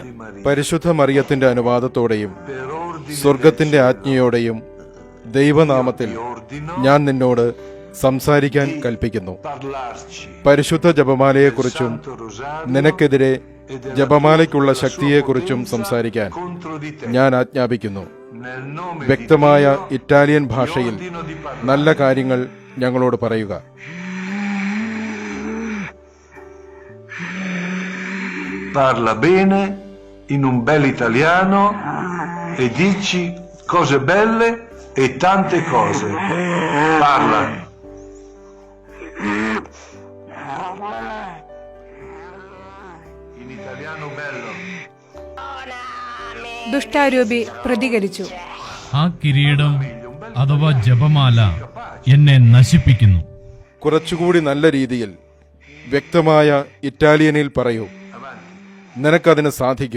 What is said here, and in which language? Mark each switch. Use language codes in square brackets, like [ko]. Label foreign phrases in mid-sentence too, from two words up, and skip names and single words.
[ml] പരിശുദ്ധ മറിയത്തിന്റെ അനുവാദത്തോടെയും സ്വർഗത്തിന്റെ ആജ്ഞയോടെയും ദൈവനാമത്തിൽ ഞാൻ നിന്നോട് സംസാരിക്കാൻ കൽപ്പിക്കുന്നു. പരിശുദ്ധ ജപമാലയെക്കുറിച്ചും നിനക്കെതിരെ ജപമാലയ്ക്കുള്ള ശക്തിയെക്കുറിച്ചും സംസാരിക്കാൻ ഞാൻ ആജ്ഞാപിക്കുന്നു. വ്യക്തമായ ഇറ്റാലിയൻ ഭാഷയിൽ നല്ല കാര്യങ്ങൾ ഞങ്ങളോട് പറയുക. [it] Parla bene in un bel italiano e dici cose belle e tante cose. Parla. In italiano bello. [ml] ദുഷ്ടാരൂപി പ്രതികരിച്ചു: ആ കിരീടം അഥവാ ജപമാല എന്നെ നശിപ്പിക്കുന്നു. കുറച്ചുകൂടി നല്ല രീതിയിൽ വ്യക്തമായ ഇറ്റാലിയനിൽ പറയൂ. നിനക്കതിന് സാധിക്കും.